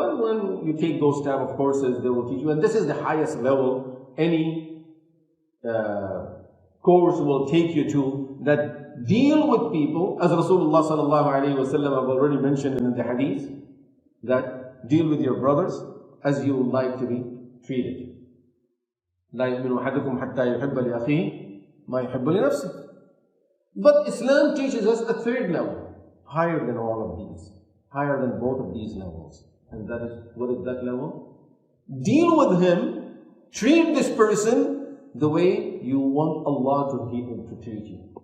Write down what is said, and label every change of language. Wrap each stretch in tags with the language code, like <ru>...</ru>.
<en>And when you take those type of courses, they will teach you. And this is the highest level any course will take you to, that deal with people, as Rasulullah sallallahu alayhi wa sallam have already mentioned in the hadith, that deal with your brothers as you would like to be treated.</en> <ar>لا يؤمن أحدكم حتى يحب لأخيه ما يحب لنفسه.</ar> <en>But Islam teaches us a third level, higher than all of these, higher than both of these levels. And that is, what is that level? Deal with him, treat this person the way you want Allah to treat you.</en>